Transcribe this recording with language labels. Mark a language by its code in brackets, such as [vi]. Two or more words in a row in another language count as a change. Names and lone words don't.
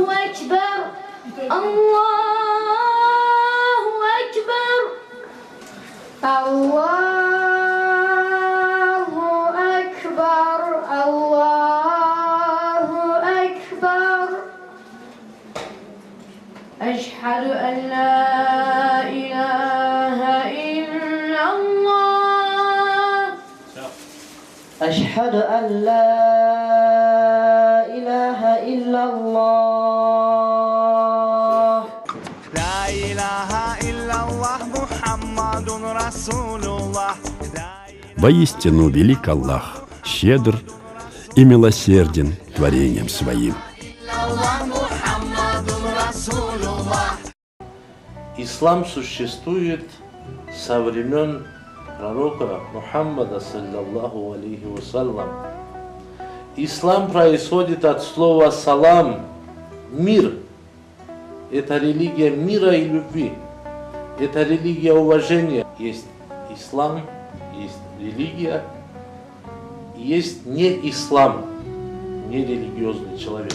[ar] أكبر الله أكبر الله أكبر الله أكبر أشهد أن لا إله إلا الله أشهد أن لا إله إلا الله لا إله إلا الله محمد رسول الله. [ru] Воистину велик Аллах, щедр и милосерден творением своим. Ислам существует со времен пророка Мухаммада, [ar] صلى الله عليه وسلم. [ru] Ислам происходит от слова салам, мир. Это религия мира и любви. Это религия уважения. Есть ислам, есть религия, есть не ислам, не религиозный человек.